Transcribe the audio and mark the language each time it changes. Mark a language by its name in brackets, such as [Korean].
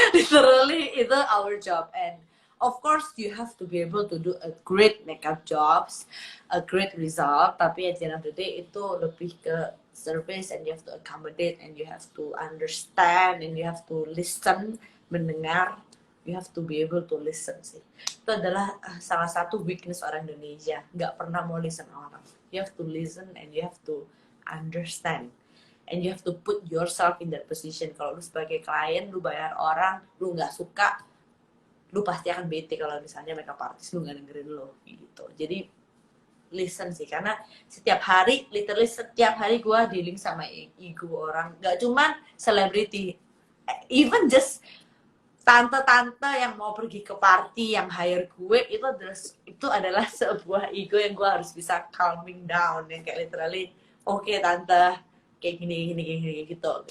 [English] Literally itu our job and of course you have to be able to do a great makeup jobs, a great result, tapi at the end of the day itu [Indonesian] lebih ke service [English] and you have to accommodate and you have to understand and you have to listen, [Indonesian] mendengar, [English] you have to be able to listen sih. [Indonesian] Itu adalah salah satu weakness orang Indonesia, nggak pernah mau listen orang. [English] You have to listen and you have to understand and you have to put yourself in that position. [Indonesian] Kalau lu sebagai klien, lu bayar orang, lu nggak suka, lu pasti akan bete kalau misalnya makeup artist lu nggak dengerin lu gitu. Jadi listen sih, karena setiap hari, literally setiap hari gue dealing sama ego orang, gak cuman selebriti, even just tante-tante yang mau pergi ke party yang hire gue itu adalah sebuah ego yang gue harus bisa [English] calming down, [Indonesian] yang kayak literally oke, tante kayak gini gitu.